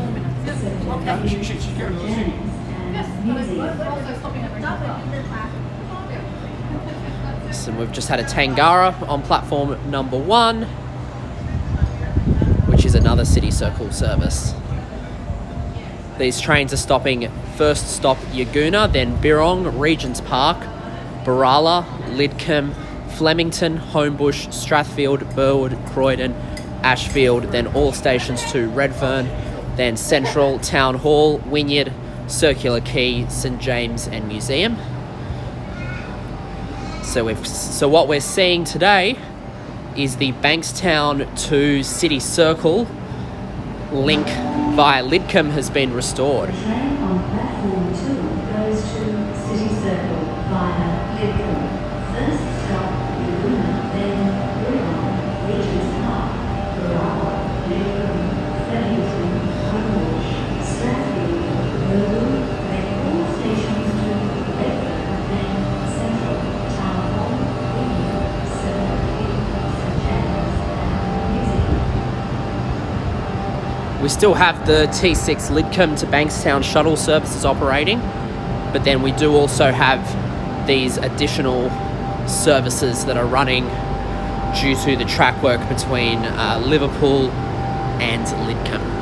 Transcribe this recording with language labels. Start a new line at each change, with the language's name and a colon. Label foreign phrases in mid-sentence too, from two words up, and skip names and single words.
English: So we've just had a Tangara on platform number 1, which is another City Circle service. These trains are stopping, first stop Yagoona, then Birong, Regent's Park, Barala, Lidcombe, Flemington, Homebush, Strathfield, Burwood, Croydon, Ashfield, then all stations to Redfern, then Central, Town Hall, Wynyard, Circular Quay, St James and Museum. So what we're seeing today is the Bankstown to City Circle link via Lidcombe has been restored. The train on platform 2 goes to City Circle via Lidcombe. First stop Yagoona, then Birong, Regent's Park, Barala, Lidcombe, Flemington, Homebush, Strathfield, Burwood, then all stations to Redfern, then Central, Town Hall, Wynyard, Circular Quay, St James and Museum. We still have the T6 Lidcombe to Bankstown shuttle services operating, but then we do also have these additional services that are running due to the track work between Liverpool and Lidcombe.